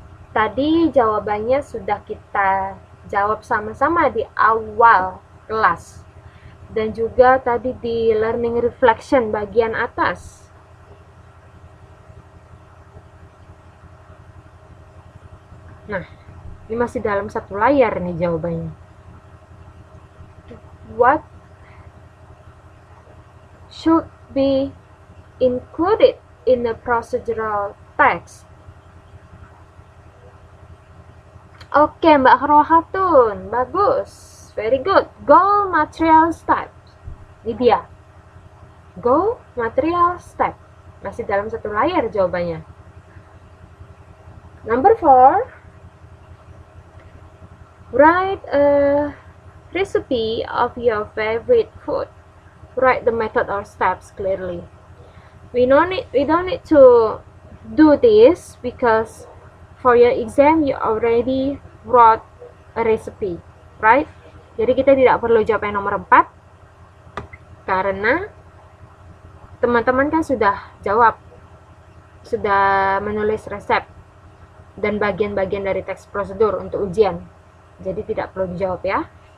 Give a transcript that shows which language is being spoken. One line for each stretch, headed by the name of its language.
Indonesian: Tadi jawabannya sudah kita jawab sama-sama di awal kelas. Dan juga tadi di learning reflection bagian atas. Nah, ini masih dalam satu layar nih jawabannya.
English: What should be included in the procedural text?
Indonesian: Oke, Mbak Rohatun, bagus,
English: very good. Goal, material, step.
Indonesian: Ini dia.
English: Goal, material, step.
Indonesian: Masih dalam satu layar jawabannya.
English: Number 4. Write a recipe of your favorite food. Write the method or steps clearly. We don't need to do this because for your exam you already wrote a recipe, right?
Indonesian: Jadi kita tidak perlu jawab yang nomor 4 karena teman-teman kan sudah jawab, sudah menulis resep dan bagian-bagian dari teks prosedur untuk ujian. Jadi tidak perlu dijawab ya.